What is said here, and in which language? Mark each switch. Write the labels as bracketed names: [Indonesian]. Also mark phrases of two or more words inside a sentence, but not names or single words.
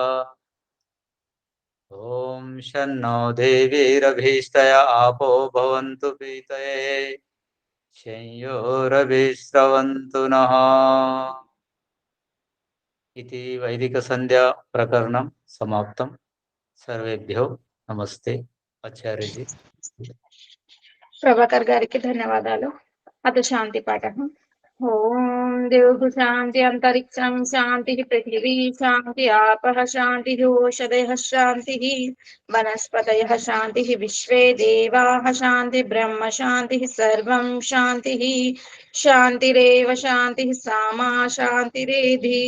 [Sanskrit] ॐ शन्नो देवीरभीष्टय आपो भवन्तु पीतये शंयोरभिस्रवन्तु नः। इति वैदिकसन्ध्या प्रकरणं समाप्तं। सर्वेभ्यो नमस्ते आचार्यजी। [Telugu] ప్రభాకర్ గారికి ధన్యవాదాలు. అత శాంతి పాఠం. [Sanskrit] ఓం దేవు శాంతి అంతరిక్షం శాంతి పృథివీ శాంతి ఆపః శాంతి ఓషధయః శాంతి వనస్పతయః శాంతి విశ్వే దేవాః శాంతి బ్రహ్మ శాంతి సర్వం శాంతి శాంతిరేవ శాంతి సామా శాంతిరేధి.